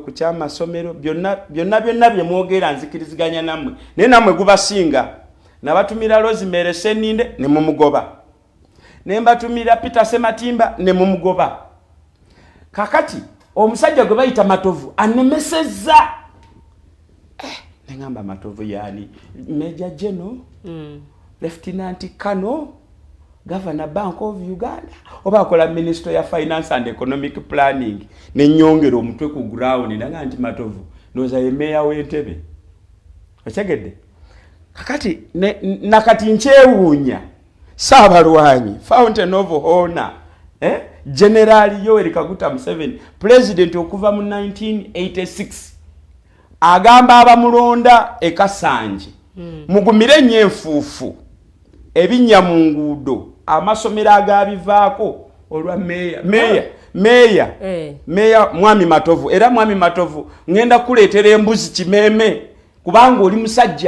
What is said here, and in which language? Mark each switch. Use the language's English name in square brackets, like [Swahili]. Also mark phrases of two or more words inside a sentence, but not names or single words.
[Ganda] ku kyamasomero byonna bye mwogera nzikiriziganya nammwe naye nammwe gubasinga nabatumira Rosemary Seninde ne mumugoba ne mbatumira Peter Sematimba ne mumugoba kakati omusajja gwe bayita Matovu anemesezza nengamba Matovu yani [English] Major General Lieutenant [Ganda] Kano Governor Bank of Uganda oba akola Minister ya [English] Finance and Economic Planning [Ganda] nenyongero omutwe ku ground nanga nti Matovu noza yemeya w'Entebbe okyegedde kakati nakati nkyewuunya Saabalwanyi [English] Fountain of Honor [Ganda] General Yoweri Kaguta Museveni president okuva mu 1986 agamba abamulonda e Kasanje mugumire nnyo enfuufu ebinnya mu nguudo amasomero agabivaako olwa meya mwami Matovu era mwami Matovu ngenda kuleetera embuzi kimeeme kubanga oli musajja